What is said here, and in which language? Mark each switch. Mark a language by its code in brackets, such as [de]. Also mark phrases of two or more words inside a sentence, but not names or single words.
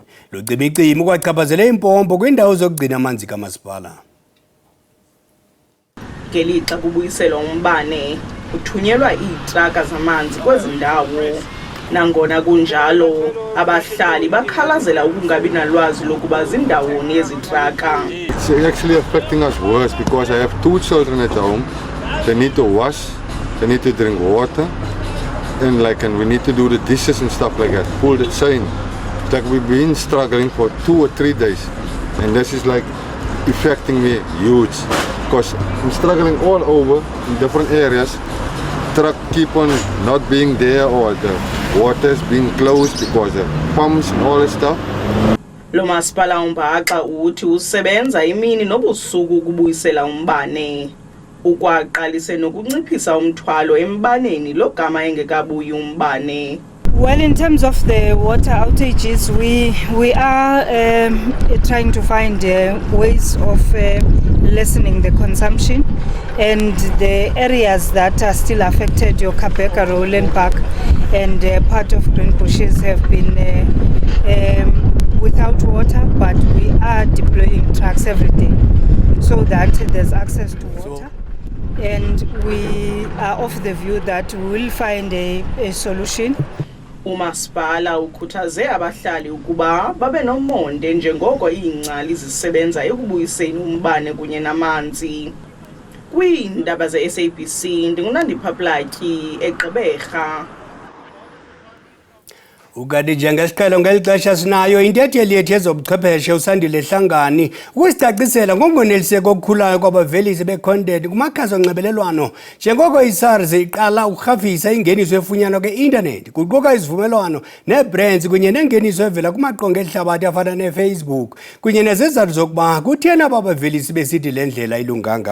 [xh] Lo cimicimi kwachaphazela impompo kwindawo zokugcina amanzi kamasipala. Ngelixa kubuyiselwa umbane uthunyelwa iitraka zamanzi kwezi ndawo. Nangona kunjalo abahlali bakhalazela ukungabi nalwazi lokuba zindawoni ezi traka. [en] It's actually affecting us worse because I have 2 children at home. They need to wash, they need to drink water, and we need to do the dishes and stuff like that. Pull the chain. Like we've been struggling for 2 or 3 days, and this is like affecting me huge because I'm struggling all over in different areas. Truck keep on not being there, or the water's being closed because the pumps and all that stuff. [xh] Lo masipala uMbhanqa uthi usebenza imini nobusuku ukubuyisela umbane. Ukwaqalise nokunciphisa umthwalo embaneni logama engekabuyi umbane. [en] Well, in terms of the water outages, we are trying to find ways of lessening the consumption, and the areas that are still affected, your Kapeka, Rowland Park, and part of Green Bushes have been without water, but we are deploying trucks every day so that there's access to water. And we are of the view that we will find a solution. [xh] Umasipala ukhuthaze abahlali ukuba babe nomonde njengoko iingcali zisebenza ekubuyiseni umbane kunye namanzi. Kwiindaba ze-SABC ndingunandipha Platyi eGqeberha. Ukade njengesiqhelo ngeli xesha sinayo intetheleli yethu yezobuchwepheshe uSandile Hlangani ukusicacisela ngokungoneliseka okukhulayo kwabavelisi be-content kumakhasi onxibelelwano njengoko iSARS iqala ukurhafisa ingeniso efunyanwa kwi-intanethi kuquka izivumelwano nee-brands kunye nengeniso evela kumaqonga ehlabathi afana neFacebook kunye nezizathu zokuba kutheni aba bavelisi besithi le ndlela ilunganga.